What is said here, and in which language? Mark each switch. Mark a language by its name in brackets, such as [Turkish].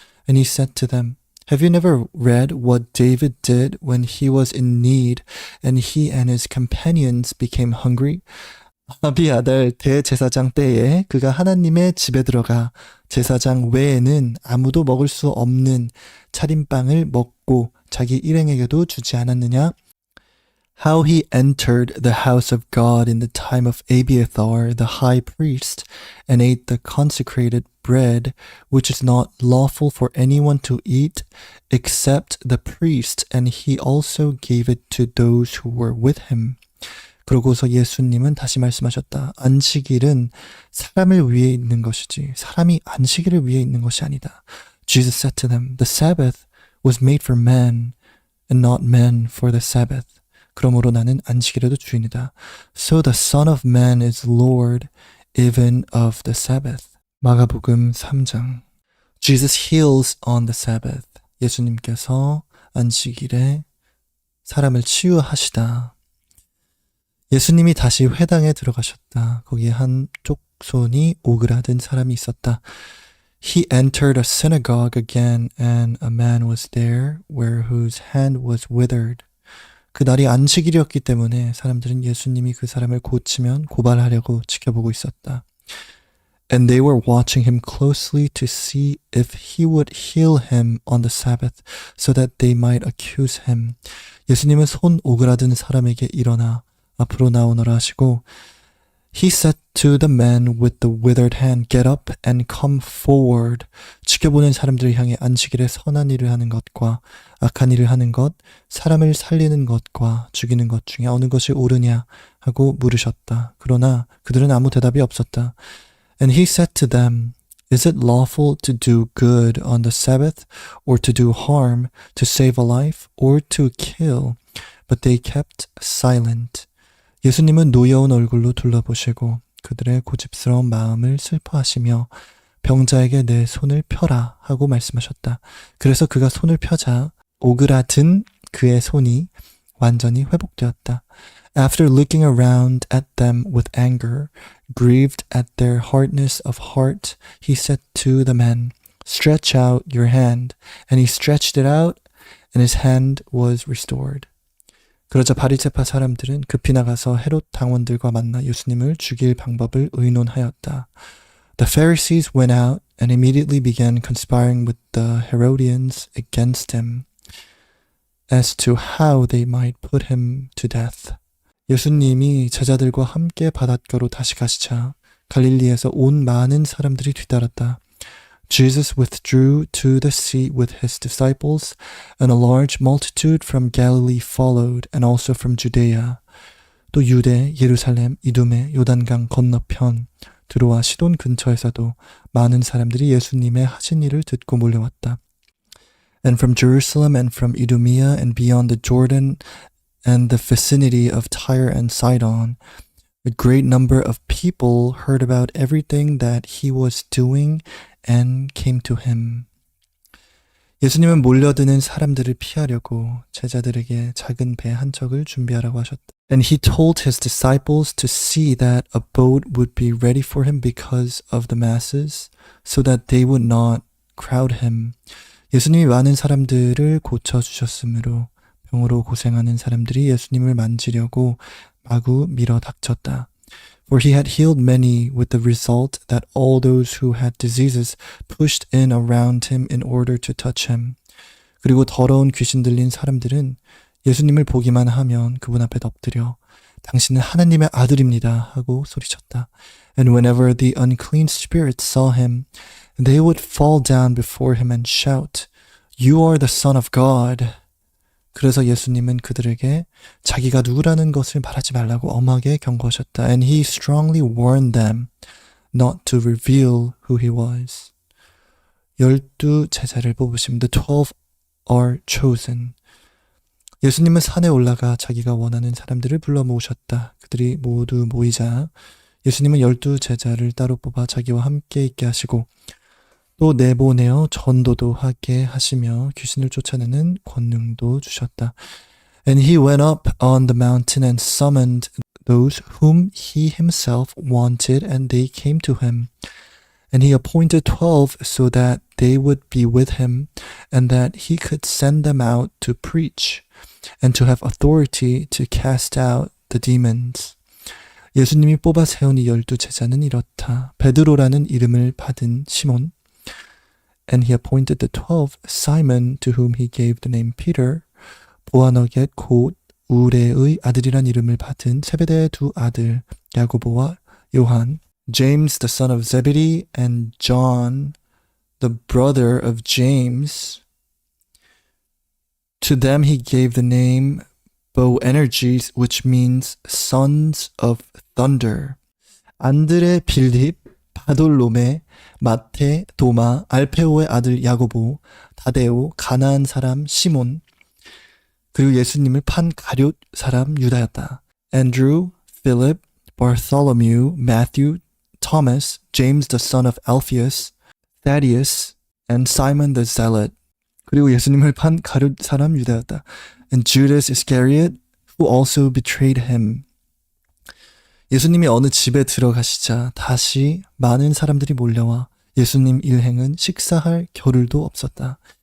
[English] And he said to them, Have you never read what David did when he was in need and he and his companions became hungry? [Korean] 아비아달 대제사장 때에 그가 하나님의 집에 들어가 제사장 외에는 아무도 먹을 수 없는 차림빵을 먹고 자기 일행에게도 주지 않았느냐? [English] How he entered the house of God in the time of Abiathar the high priest and ate the consecrated bread, which is not lawful for anyone to eat except the priest, and he also gave it to those who were with him. [Korean] 그러고서 예수님은 다시 말씀하셨다. 안식일은 사람을 위해 있는 것이지 사람이 안식일을 위해 있는 것이 아니다. [English] Jesus said to them, The Sabbath was made for men and not men for the Sabbath. [Korean] 그러므로 나는 안식일에도 주인이다. [English] So the Son of Man is Lord even of the Sabbath. [Korean] 마가복음 3장. [English] Jesus heals on the Sabbath. [Korean] 예수님께서 안식일에 사람을 치유하시다. 예수님이 다시 회당에 들어가셨다. 거기에 한 쪽손이 오그라든 사람이 있었다. [English] He entered a synagogue again, and a man was there whose hand was withered. [Korean] 그날이 안식일이었기 때문에 사람들은 예수님이 그 사람을 고치면 고발하려고 지켜보고 있었다. [English] And they were watching him closely to see if he would heal him on the Sabbath so that they might accuse him. [Korean] 예수님은 손 오그라든 사람에게 일어나 앞으로 나오너라 하시고 [English] He said to the man with the withered hand, Get up and come forward. [Korean] 지켜보는 사람들을 향해 안식일에 선한 일을 하는 것과 악한 일을 하는 것, 사람을 살리는 것과 죽이는 것 중에 어느 것이 옳으냐 하고 물으셨다. 그러나 그들은 아무 대답이 없었다. [English] And he said to them, Is it lawful to do good on the Sabbath or to do harm, to save a life or to kill? But they kept silent. [Korean] 예수님은 노여운 얼굴로 둘러보시고 그들의 고집스러운 마음을 슬퍼하시며 병자에게 내 손을 펴라 하고 말씀하셨다. 그래서 그가 손을 펴자 오그라든 그의 손이 완전히 회복되었다. [English] After looking around at them with anger, grieved at their hardness of heart, he said to the man, Stretch out your hand. And he stretched it out, and his hand was restored. [Korean] 그러자 바리새파 사람들은 급히 나가서 헤롯 당원들과 만나 예수님을 죽일 방법을 의논하였다. [English] The Pharisees went out and immediately began conspiring with the Herodians against him as to how they might put him to death. [Korean] 예수님이 제자들과 함께 바닷가로 다시 가시자 갈릴리에서 온 많은 사람들이 뒤따랐다. [English] Jesus withdrew to the sea with his disciples, and a large multitude from Galilee followed, and also from Judea. [Korean] 또 유대, 예루살렘, 이두메, 요단강 건너편, 드로아 시돈 근처에서도 많은 사람들이 예수님의 하신 일을 듣고 몰려왔다. [English] And from Jerusalem and from Idumea and beyond the Jordan and the vicinity of Tyre and Sidon, a great number of people heard about everything that he was doing and came to him. [Korean] 예수님은 몰려드는 사람들을 피하려고 제자들에게 작은 배 한 척을 준비하라고 하셨다. [English] And he told his disciples to see that a boat would be ready for him because of the masses, so that they would not crowd him. [Korean] 예수님이 많은 사람들을 고쳐주셨으므로 병으로 고생하는 사람들이 예수님을 만지려고 마구 밀어 닥쳤다. [English] For he had healed many with the result that all those who had diseases pushed in around him in order to touch him. [Korean] 그리고 더러운 귀신 들린 사람들은 예수님을 보기만 하면 그분 앞에 엎드려 당신은 하나님의 아들입니다 하고 소리쳤다. [English] And whenever the unclean spirits saw him, they would fall down before him and shout, You are the Son of God. [Korean] 그래서 예수님은 그들에게 자기가 누구라는 것을 말하지 말라고 엄하게 경고하셨다. [English] And he strongly warned them not to reveal who he was. 12 [Korean] 제자를 뽑으심. [English] The 12 are chosen. [Korean] 예수님은 산에 올라가 자기가 원하는 사람들을 불러 모으셨다. 그들이 모두 모이자 예수님은 12 제자를 따로 뽑아 자기와 함께 있게 하시고 또 내보내어 전도도 하게 하시며 귀신을 쫓아내는 권능도 주셨다. [English] And he went up on the mountain and summoned those whom he himself wanted, and they came to him. And he appointed 12 so that they would be with him, and that he could send them out to preach, and to have authority to cast out the demons. [Korean] 예수님이 뽑아 세운 이 12 제자는 이렇다. 베드로라는 이름을 받은 시몬, [English] And he appointed the 12, Simon, to whom he gave the name Peter, [Korean] 보아너겟 곧 우레의 아들이란 이름을 받은 세베대의 두 아들 야고보와 요한, [English] James the son of Zebedee, and John the brother of James. To them he gave the name Boanerges, which means sons of thunder. [Korean] 안드레, 빌립, 바돌로메, 마테, 도마, 알페오의 아들 야고보, 다데오, 가나안 사람 시몬, 그리고 예수님을 판 가룟 사람 유다였다. [English] Andrew, Philip, Bartholomew, Matthew, Thomas, James the son of Alphaeus, Thaddeus, and Simon the Zealot. [Korean] 그리고 예수님을 판 가룟 사람 유다였다. [English] And Judas Iscariot, who also betrayed him. [Korean] 예수님이 어느 집에 들어가시자 다시 많은 사람들이 몰려와 예수님 일행은 식사할 겨를도 없었다.